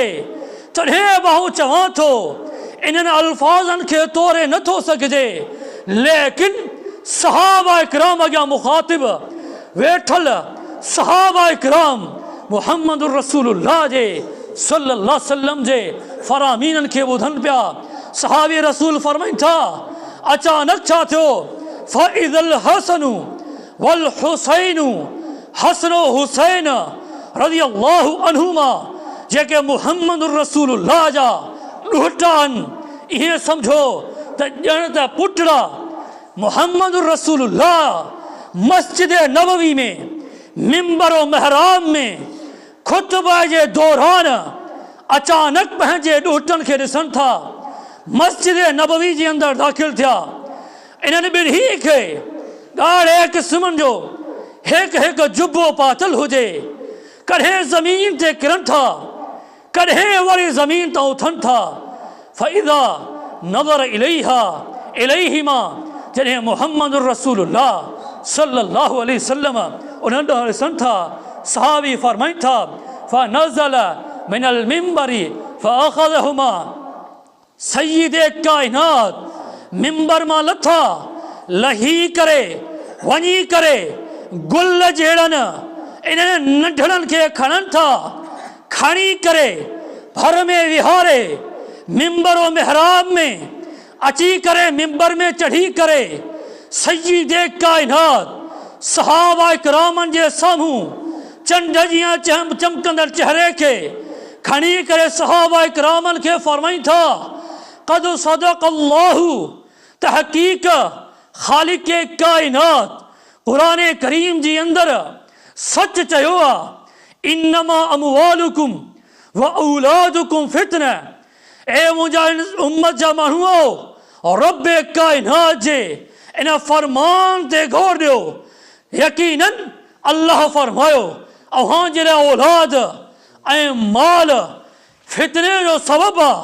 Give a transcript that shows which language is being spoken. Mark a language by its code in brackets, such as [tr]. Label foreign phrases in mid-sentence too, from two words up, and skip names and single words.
[sd] तॾहिं बाहू चवां थो इन्हनि अल्फाज़नि खे तोरे नथो सघिजे, लेकिन सहाबा इकराम अॻियां मुखातिब वेठल सहाबा इकराम मुहम्मद रसूलुल्लाह जे [ar] صلى الله عليه وسلم [sd] जे फरामीननि खे ॿुधनि पिया। सहाबी रसूल फरमाइनि था अचानक छा थियो, [ar] فإذ الحسن والحسين [sd] हसनो हुसैन [ar] رضي الله عنهما [sd] जेके मुहम्मद रसूलुल्लाह जा ॾोहटा आहिनि, इहे सम्झो त ॼण त पुटड़ा मुहम्मद रसूलुल्लाह मस्जिद नबवी में मिंबर और महराब में खुतबा जे दौरान अचानक पंहिंजे ॾोहटनि खे ॾिसनि था। मस्जिद नबवी जे अंदरि दाख़िल थिया। इन्हनि ॿिन्ही खे ॾाढे क़िस्मनि जो हिकु जुबो पातल हुजे, कॾहिं ज़मीन ते किरनि था, कॾहिं वरी ज़मीन तां उथनि था। [ar] فإذا نظر إليهما [sd] जॾहिं मुहम्मद रसूलुल्लाह [ar] صلى الله عليه وسلم [sd] उन्हनि ॾांहुं ॾिसनि था, सहाबी फरमाइनि था [ar] فنزل من المنبر فأخذهما [sd] सय्यद काइनात मिंबर मां लथा, लही करे वञी करे गुल जहिड़नि इन्हनि नंढड़नि खे खणनि था, खणी करे भर में विहारे मिंबर और महराब में अची करे मिंबर में चढ़ी करे सय्यद काइनात सहाबा इकरामनि जे साम्हूं चंड जीअं चमकंदड़ चेहरे खे खणी करे सहाबा इकरामनि खे फरमाइनि था [ar] قد صدق الله [sd] तहक़ीक़ ख़ालिक़ काइनात क़ुरान करीम जी अंदरि सच चयो आहे, [ar] إنما أموالكم وأولادكم فتنة. [sd] ए मुंहिंजा उम्मत जा माण्हुओ और रब काइनात जे इन फरमान ते गौर ॾियो। यकीनन अल्लाह फरमायो अव्हां जे लाइ औलाद ऐं माल फितने जो सबबु आहे।